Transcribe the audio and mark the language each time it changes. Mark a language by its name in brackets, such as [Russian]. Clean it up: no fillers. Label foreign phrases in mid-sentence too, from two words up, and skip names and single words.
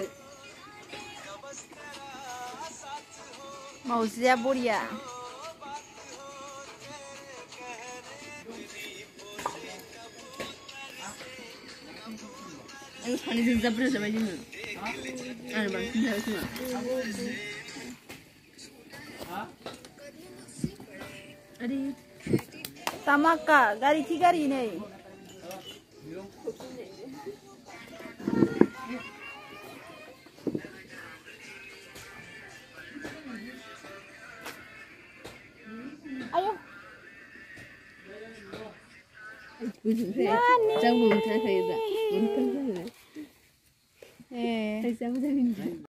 [Bodo] मावजिया बरिया आं सानैजों जा बुरजा जाबाय जोङो आरो बांसिन जाबाय खोमा [Hindi] अरे तमाका गाड़ी की गाड़ी नहीं ayo Nani